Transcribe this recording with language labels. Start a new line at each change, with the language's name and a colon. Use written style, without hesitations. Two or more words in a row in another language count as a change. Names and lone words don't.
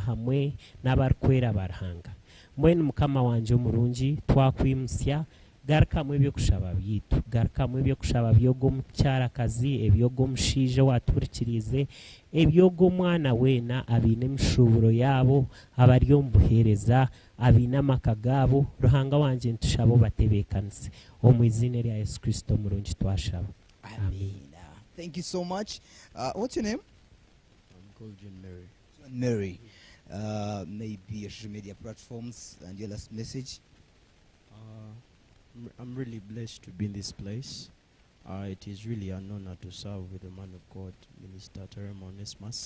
Nyankole: hamwe n'abarikwera Ruhanga mbwenu mukama wanje omurungi twakwimusya garukamu ebyokushaba byaitu garukamu ebyokushaba by'omukyarakazi eby'omushaija waturikirize eby'omwana weena abiine emishuburo yaabo abari omu buheereza abiine amaka gaabo Ruhanga wanje ntushaba obatebeekanise omu izina rya Yesu Kristo omurungi twashaba.
English: Amen. Thank you so much. What's your name? I'm called John Mary. John Mary. Maybe your social media platforms and your last message. I'm really blessed to be in this place. It is really an honor to serve with the man of God, Minister Taremwa Onesmus.